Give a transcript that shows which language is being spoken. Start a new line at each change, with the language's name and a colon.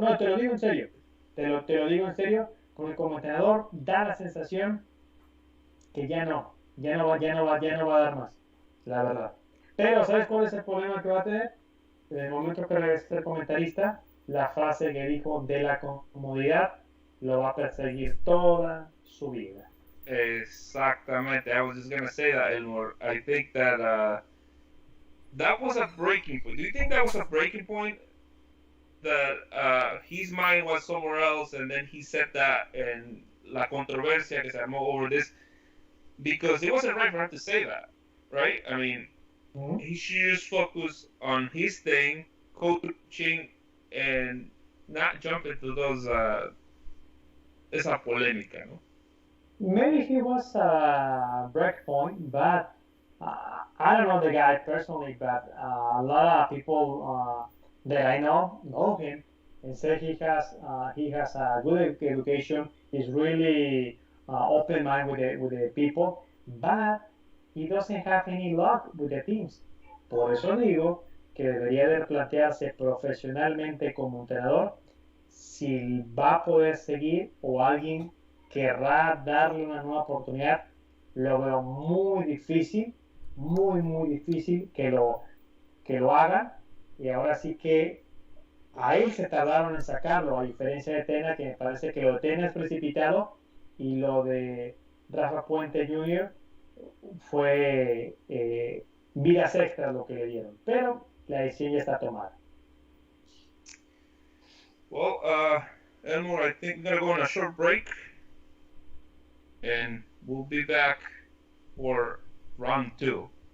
Spanish: No, te lo digo en serio, te lo digo en serio, porque como entrenador da la sensación que ya no va a dar más, la verdad. Pero ¿sabes cuál es el problema que va a tener? En el momento que regrese a ser comentarista, la frase que dijo de la comodidad lo va a perseguir toda su vida. Exactamente.
English: I was just gonna say that, Elmore. I think that that was a breaking point. Do you think that was a breaking point? That his mind was somewhere else, and then he said that, and
Spanish: la controversia que se armó
English: over this, because it wasn't right for him to say that, right? I mean, he should just focus on his thing, coaching, and not jump into those
Spanish: esa polémica, ¿no?
English: Maybe he was a breakpoint, but I don't know the guy personally, but a lot of people that I know him and say he has a good education. He's really open mind with the people, but he doesn't have any luck with the teams.
Spanish: Por eso digo que debería de plantearse profesionalmente como entrenador si va a poder seguir o alguien querrá darle una nueva oportunidad. Lo veo muy difícil, muy difícil que lo haga, y ahora sí que A él se tardaron en sacarlo, a diferencia de Tena, que me parece que lo de Tena es precipitado y lo de Rafa Puente Jr. fue vidas extras lo que le dieron. Pero la decisión ya está tomada.
English: Well, Elmore, I think we're gonna go on a short break, and we'll be back for round two.